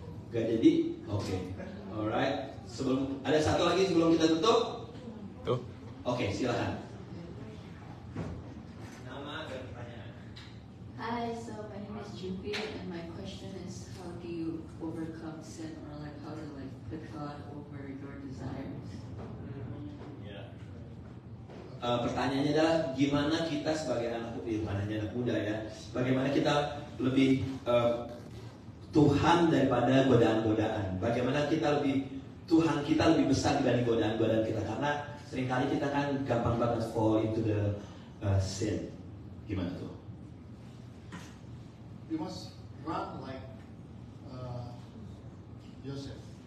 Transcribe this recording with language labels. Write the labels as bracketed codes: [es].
[id] Gak jadi? Oke. Alright. Ada satu lagi sebelum kita tutup? Oke, silakan. Nama dan pertanyaan. [en] Hi, so my name is Jupi, and my question is, how do you overcome sin, or like how to like put God over your desires? [id] Pertanyaannya adalah gimana kita sebagai anak muda ya, bagaimana kita lebih Tuhan daripada godaan-godaan, bagaimana kita Tuhan kita lebih besar dibanding godaan-godaan kita, karena seringkali kita kan gampang banget [en] fall into the sin. [id] Gimana tuh? [en] You must run like Joseph.